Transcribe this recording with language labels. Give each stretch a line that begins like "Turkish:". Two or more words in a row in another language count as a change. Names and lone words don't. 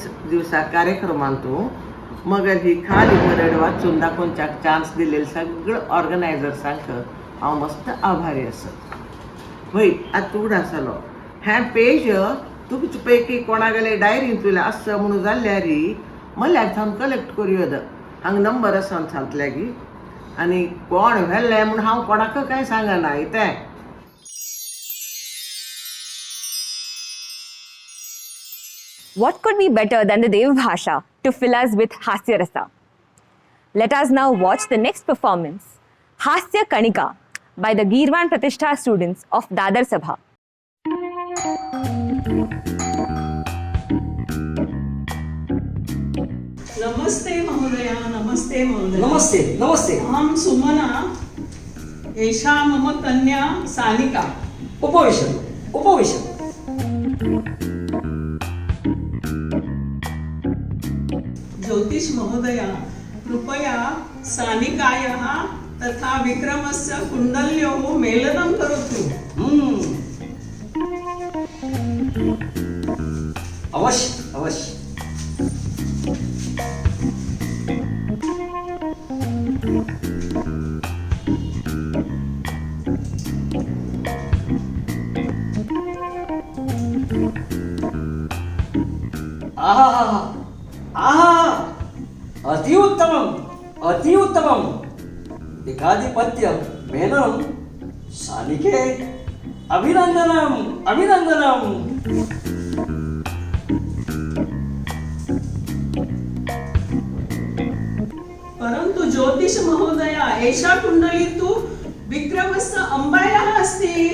Konkani: दिवसा कार्यक्रमांत मगर ही खाली बरड वाचून दाखोवच्याक चान्स दिलेले सगळं ऑर्गनायझर्सांक हांव मस्त आभारी आसा वय आतां उगडास जालो हें पेज तुमचे पैकी कोणागेले डायरीन तुले आसा म्हणून जाल्यार मल्यार थावन कलेक्ट करूं हांगा नंबर आसा सांगतल्या की आनी कोण व्हेल्लें म्हूण हांव कोणाक कांय सांगना तें
English: What could be better than the Dev Bhasha to fill us with Hasya Rasa? Let us now watch the next performance, Hasya Kanika, by the Girvan Pratishtha students of Dadar Sabha.
Sanskrit: नमस्ते महोदया नमस्ते महोदय नमस्ते नमस्ते अहं सुमना एषा मम कन्या सानिका उपविशतु उपविशतु ज्योतिष महोदया कृपया सानिकायाः तथा विक्रमस्य कुण्डल्योः मेलनं करोतु अवश्य अवश्य आहा आहा अति उत्तमम एकाधिपत्य मेनं सानिके अभिनंदनम अभिनंदनम. परंतु ज्योतिष महोदया एषा कुण्डली तु विक्रमस्य अम्बायाः अस्ति.